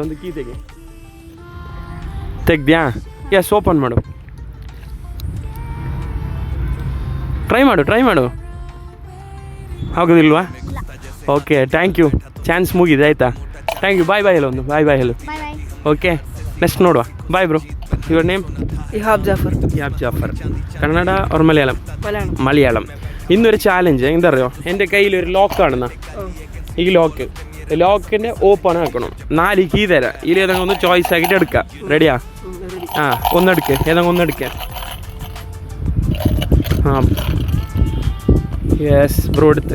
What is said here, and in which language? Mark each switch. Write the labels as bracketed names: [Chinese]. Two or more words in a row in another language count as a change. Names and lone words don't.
[Kannada] ಒಂದು ಕೀ ತೆಗ್ದ್ಯಾ? ಎಸ್, ಓಪನ್ ಮಾಡು. ಟ್ರೈ ಮಾಡು. ಆಗೋದಿಲ್ವಾ? ಓಕೆ, [English] thank you. [Kannada] ಚಾನ್ಸ್ ಮುಗಿದೆ, ಆಯಿತಾ? [English] thank you. [Kannada] ಬಾಯ್ ಹೇಳು. ಒಂದು ಬಾಯ್ ಹೇಳು. ಓಕೆ, ನೆಕ್ಸ್ಟ್ ನೋಡುವ. [English] bye bro. your name? [Malayalam] ഇഹാബ് ജാഫർ. കന്നഡ ഓർ മലയാളം. ഇന്നൊരു ചാലഞ്ച് എന്തറിയോ? എൻ്റെ കയ്യിലൊരു ലോക്ക് കാണുന്ന ഈ ലോക്കിൻ്റെ ഓപ്പൺ ആക്കണം. 4 കീ തരാം. ഇതിൽ ഏതെങ്കിലും ഒന്ന് ചോയ്സ് ആക്കിയിട്ട് എടുക്കാം. റെഡിയാ? ഒന്നെടുക്ക്. ഏതെങ്കിലും ഒന്നെടുക്ക. [English] yes bro, [Malayalam] എടുത്ത്.